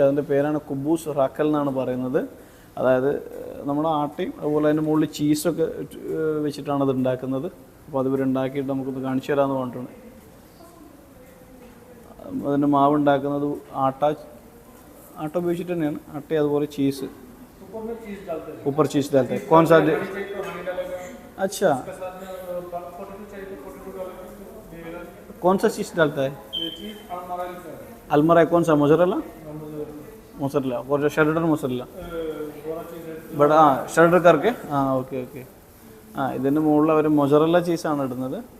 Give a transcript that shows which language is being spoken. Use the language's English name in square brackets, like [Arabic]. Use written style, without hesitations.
[Malayalam] അതിൻ്റെ പേരാണ് കുബൂസ് റാഖൽ എന്നാണ് പറയുന്നത്. അതായത് നമ്മുടെ ആട്ടയും അതുപോലെ അതിൻ്റെ മുകളിൽ ചീസൊക്കെ വെച്ചിട്ടാണ് അത് ഉണ്ടാക്കുന്നത്. അപ്പോൾ അത് ഇവരുണ്ടാക്കിയിട്ട് നമുക്കൊന്ന് കാണിച്ചു തരാമെന്ന് പറഞ്ഞിട്ടുണ്ട്. അതിൻ്റെ മാവ് ഉണ്ടാക്കുന്നത് ആട്ട ഉപയോഗിച്ചിട്ട് തന്നെയാണ്. ആട്ട അതുപോലെ ചീസ്, [Hindi] ऊपर चीज़ डालते हैं. कौन सा अच्छा, कौन सा चीज़ डालता है? अलमरा कौन सा, मोज़रेला? मोज़रेला और जो शरेडर मोज़रेला [Malayalam] ബട്ട് ആ ഷ്രെഡർ കറക്കെ ആ ഓക്കെ ഓക്കെ ആ ഇതിൻ്റെ മുകളിൽ അവർ മൊസറല്ല ചീസാണ് ഇടുന്നത്.